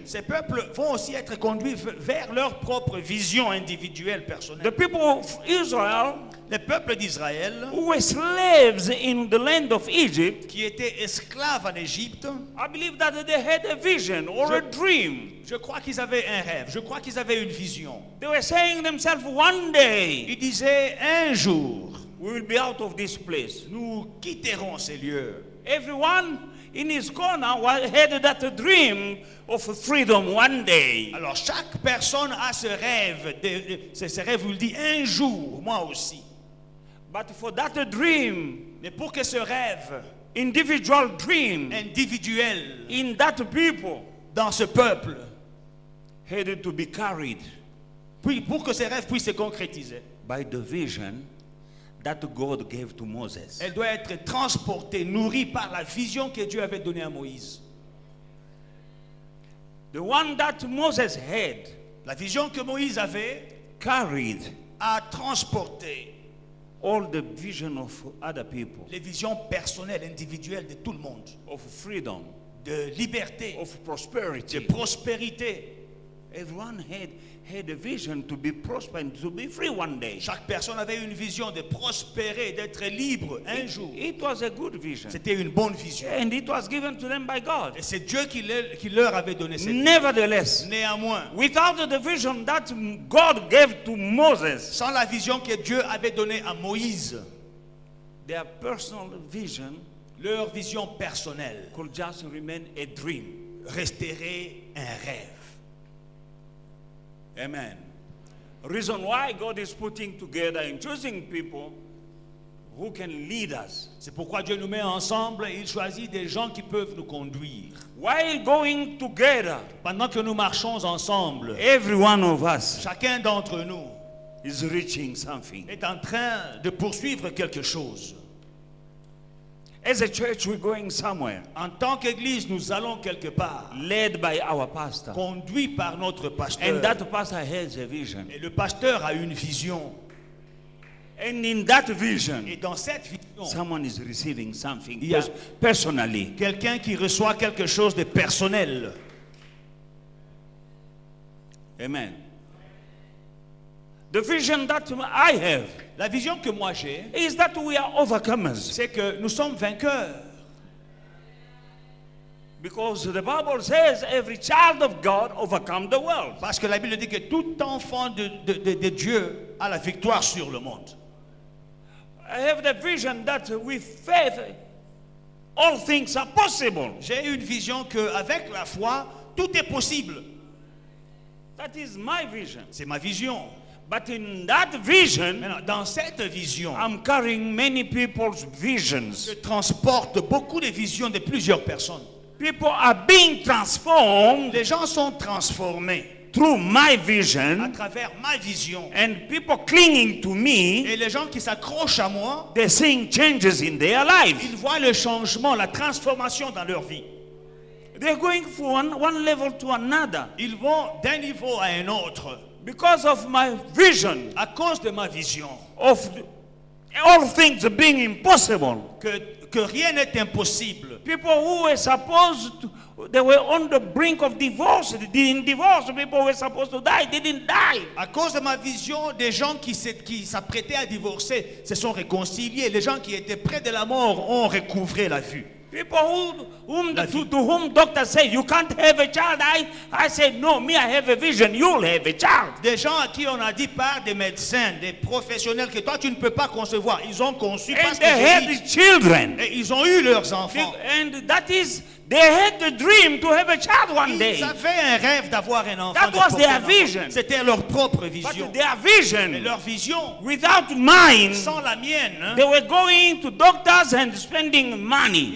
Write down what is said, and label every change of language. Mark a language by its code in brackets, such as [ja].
[fr] Ces peuples vont aussi être conduits vers leur propre vision individuelle, personnelle. [en] The people of Israel [fr] Les peuples d'Israël, [en] who were slaves in the land of Egypt, [fr] qui étaient esclaves en Égypte, [en] I believe that they had a vision or a dream. [fr] je crois qu'ils avaient un rêve, je crois qu'ils avaient une vision. [en] They were saying themselves, one day [fr] Ils disaient, un jour, [en] we will be out of this place. [fr] nous quitterons ces lieux. [en] Everyone in his corner had that dream of freedom one day. [fr] Alors, chaque personne a ce rêve. Ce rêve vous le dit, un jour, moi aussi. [en] But for that dream, [fr] Mais pour que ce rêve [en] individual dream [fr] individuel [en] in that people [fr] dans ce peuple, [en] had to be carried [fr] puis pour que ce rêve puisse se concrétiser, [en] by the vision that God gave to Moses. [fr] elle doit être transportée, nourrie par la vision que Dieu avait donnée à Moïse. [en] The one that Moses had [fr] La vision que Moïse avait [en] carried [fr] a transporté [en] all the vision of other people, [fr] les visions personnelles, individuelles de tout le monde, [en] of freedom, [fr] de liberté, [en] of prosperity. [fr] de prospérité. [en] Everyone had a vision to be prosperous and to be free one day. [fr] Chaque personne avait une vision de prospérer, d'être libre un jour. [en] It was a good vision. [fr] C'était une bonne vision. [en] And it was given to them by God. [fr] Et c'est Dieu qui leur avait donné cette vision. [en] Nevertheless, [fr] Néanmoins, [en] without the vision that God gave to Moses, [fr] sans la vision que Dieu avait donnée à Moïse, [en] their personal vision [fr] leur vision personnelle [en] could just remain a dream. [fr] resterait un rêve. [en] Amen. Reason why God is putting together and choosing people who can lead us. [fr] C'est pourquoi Dieu nous met ensemble et il choisit des gens qui peuvent nous conduire. [en] While going together, [fr] Pendant que nous marchons ensemble, [en] every one of us [fr] chacun d'entre nous [en] is reaching something. [fr] est en train de poursuivre quelque chose. [en] As a church, we're going somewhere, [fr] En tant qu'Église, nous allons quelque part, [en] led by our pastor. [fr] conduits par notre [en] And [fr] pasteur. [en] that pastor has a vision. [fr] Et le pasteur a une vision. [en] And in that vision, [fr] Et dans cette vision, [en] someone is receiving something Yeah. personally. [fr] quelqu'un qui reçoit quelque chose de personnel. [en] Amen. The vision that I have [fr] La vision que moi j'ai, [en] is that we are overcomers. [fr] c'est que nous sommes vainqueurs. [en] Because the Bible says every child of God overcome the world. [fr] Parce que la Bible dit que tout enfant de Dieu a la victoire sur le monde. [en] I have the vision that with faith all things are possible. [fr] J'ai une vision qu'avec la foi, tout est possible. [en] That is my vision. [fr] C'est ma vision. [en] But in that vision, [fr] Maintenant, dans cette vision, [en] I'm carrying many people's visions. [fr] je transporte beaucoup de visions de plusieurs personnes. [en] People are being transformed [fr] Les gens sont transformés [en] through my [fr] à [en] vision, [fr] travers ma vision. [en] and people clinging to me, [fr] Et les gens qui s'accrochent à moi, [en] they're seeing changes in their lives. [fr] ils voient le changement, la transformation dans leur vie. [en] They're going from one level to another [fr] Ils vont d'un niveau à un autre [en] because of my vision [fr] à cause de ma vision. [en] of all things being impossible. [fr] Que que rien n'est impossible. [en] People who were supposed to, they were on the brink of divorce. They didn't divorce. People were supposed to die. They didn't die. [fr] À cause de ma vision, des gens qui s'apprêtaient à divorcer se sont réconciliés. Les gens qui étaient près de la mort ont recouvré la vue. [en] People to whom doctors say you can't have a child. I say no, me I have a vision. You'll have a child. [fr] Des gens à qui on a dit par des médecins, des professionnels que toi tu ne peux pas concevoir. Ils ont conçu [en] And [fr] parce que [en] they had children. [fr] et ils ont eu leurs enfants. [en] And that is, they had the dream to have a child one day. [fr] Ils avaient un rêve d'avoir un enfant. [en] That was their vision. [fr] C'était leur propre vision. [en] But their vision, [fr] Mais leur vision, [en] without mine, [fr] sans la mienne, [en] they were going to doctors and spending money.